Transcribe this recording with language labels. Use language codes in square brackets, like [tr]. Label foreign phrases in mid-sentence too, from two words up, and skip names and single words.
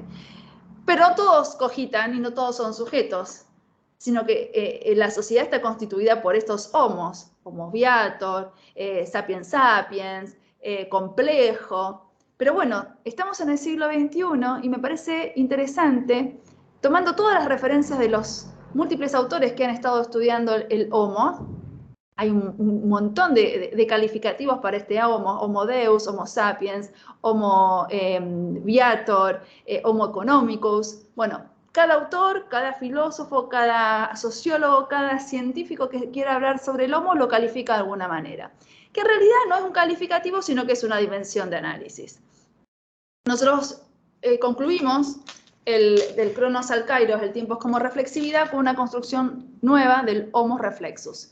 [es] Pero no todos cogitan y no todos son sujetos, sino que la sociedad está constituida por estos homos, [la] homo viator, sapiens sapiens, [es] complejo. Pero bueno, estamos en el siglo XXI y me parece interesante, tomando todas las referencias de los múltiples autores que han estado estudiando el homo, hay un montón de calificativos para este homo, [la] homo deus, homo sapiens, homo viator, homo economicus. [es] Bueno, cada autor, cada filósofo, cada sociólogo, cada científico que quiera hablar sobre el homo lo califica de alguna manera. Que en realidad no es un calificativo, sino que es una dimensión de análisis. Nosotros concluimos del cronos al kairos, el tiempo es como reflexividad, con una construcción nueva del [la] homo reflexus.